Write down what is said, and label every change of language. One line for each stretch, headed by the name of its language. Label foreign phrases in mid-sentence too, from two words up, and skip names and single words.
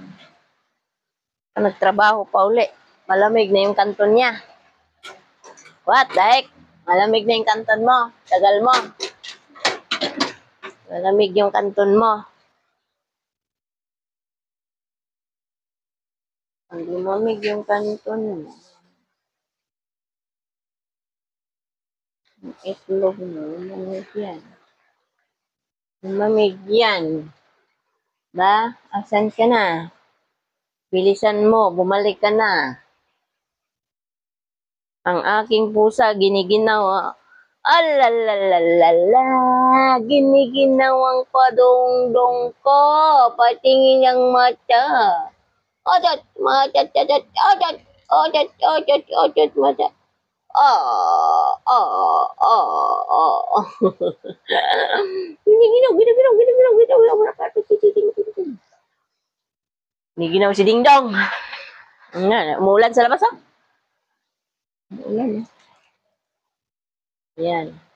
Filipino: Nagtrabaho pa uli. Malamig na yung kanton niya.
English: What the heck?
Filipino: Malamig na yung kanton mo. Tagal mo. Malamig yung kanton mo. Ang lumamig yung kanton mo. Ang itlog mo. Lumamig yan. Lumamig yan. Ba? Asan ka na? Bilisan mo. Bumalik ka na. Ang aking pusa giniginawa. Alalalala, giniginawang padongdong ko, patingin ang mata. Otot, mata, otot, otot, otot, otot, otot, mata. Giniginaw, giniginaw, giniginaw, giniginaw. Giniginaw si Ding Dong. Umuulan sa labas, Umuulan, Yan.